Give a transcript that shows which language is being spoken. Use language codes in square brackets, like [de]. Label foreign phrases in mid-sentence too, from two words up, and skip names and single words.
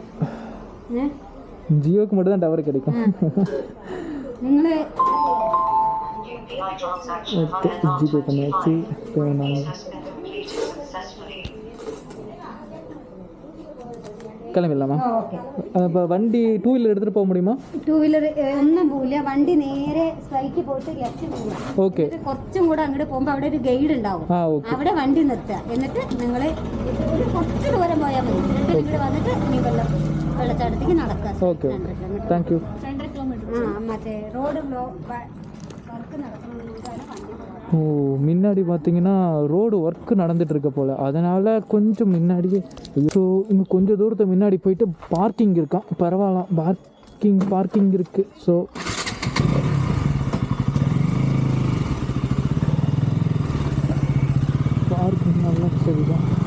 [ta] ஜியோக்கு மட்டும் தான் டவர் கிடைக்கும். ஓகே, ஜிபே பண்ணியாச்சு. கிளம்பிடலாமா? இப்போ வண்டி [en] two wheeler [ta] எடுத்துகிட்டு போக முடியுமா? [en] two wheeler [ml] ഒന്നും പോവില്ല. വണ്ടി നേരെ സ്ട്രൈറ്റ് പോയിട്ട് ലെഫ്റ്റ് പോകും. ഓക്കെ. കുറച്ചും കൂടെ അങ്ങോട്ട് പോകുമ്പോൾ അവിടെ ഒരു ഗൈഡ് ഉണ്ടാവും. അവിടെ വണ്ടി നിർത്തുക. എന്നിട്ട് നിങ്ങൾ ഒരു കുറച്ച് ദൂരം പോയാൽ മതി. എന്നിട്ട് ഇവിടെ വന്നിട്ട് നിങ്ങൾ വെള്ളച്ചാട്ടത്തേക്ക് നടക്കുക. ഓക്കെ, [en] thank you. [ml] 2 കിലോമീറ്റർ. മറ്റേ [en] road work [ml] നടക്കണമെന്നാണ് വണ്ടി. [ta] ஓ, முன்னாடி பார்த்தீங்கன்னா [en] road work [ta] நடந்துகிட்ருக்க போல், அதனால் கொஞ்சம் முன்னாடியே. ஸோ இங்கே கொஞ்சம் தூரத்தை முன்னாடி போயிட்டு பார்க்கிங் இருக்கான். பரவாயில்ல, பார்க்கிங் இருக்குது. ஸோ பார்க்கிங் நல்லா சரிதான்.